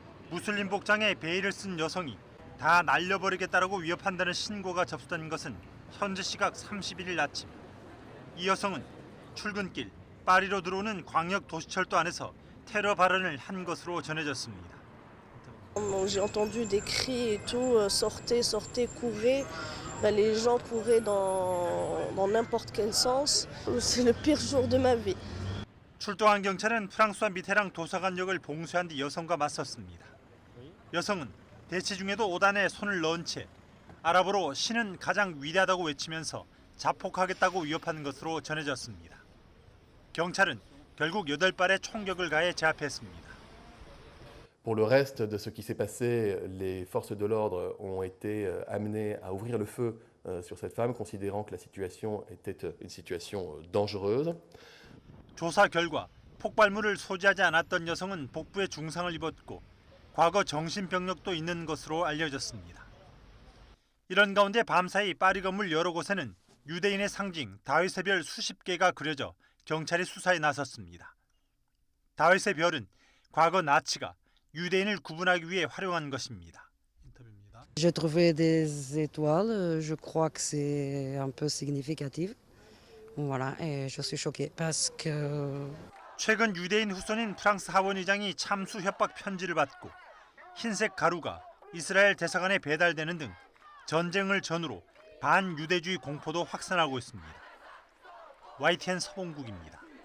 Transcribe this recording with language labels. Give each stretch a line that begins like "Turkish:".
Korean: 무슬림 복장에 베일을 쓴 여성이 다 날려버리겠다라고 위협한다는 신고가 접수된 것은 현지 시각 31일 아침. 이 여성은 출근길 파리로 들어오는 광역 도시철도 안에서 테러 발언을 한 것으로 전해졌습니다.
French: J'ai entendu des cris et tout, sortez, sortez, courez. Les gens couraient dans n'importe quel sens. C'est le pire jour de ma vie.
Korean: 출동한 경찰은 프랑스와 미테랑 도서관역을 봉쇄한 뒤 여성과 맞섰습니다. 여성은 대치 중에도 오단에 손을 넣은 채 아랍어로 신은 가장 위대하다고 외치면서 자폭하겠다고 위협하는 것으로 전해졌습니다. 경찰은 결국 8발의 총격을 가해 제압했습니다.
French: Pour le reste de ce qui s'est passé, les forces de l'ordre ont été amenées à ouvrir le feu sur cette femme, considérant que la situation était une situation dangereuse.
Korean: 조사 결과 폭발물을 소지하지 않았던 여성은 복부에 중상을 입었고 과거 정신병력도 있는 것으로 알려졌습니다. 이런 가운데 밤사이 파리 건물 여러 곳에는 유대인의 상징 다윗의 별 수십 개가 그려져 경찰이 수사에 나섰습니다. 다윗의 별은 과거 나치가 유대인을 구분하기 위해 활용한 것입니다.
French: J'ai trouvé des étoiles, je crois que c'est un peu significatif. Voilà, et je suis choquée parce que
Korean: 최근 유대인 후손인 프랑스 하원 의장이 참수 협박 편지를 받고 흰색 가루가 이스라엘 대사관에 배달되는 등 전쟁을 전후로 반유대주의 공포도 확산하고 있습니다. YTN 서봉국입니다.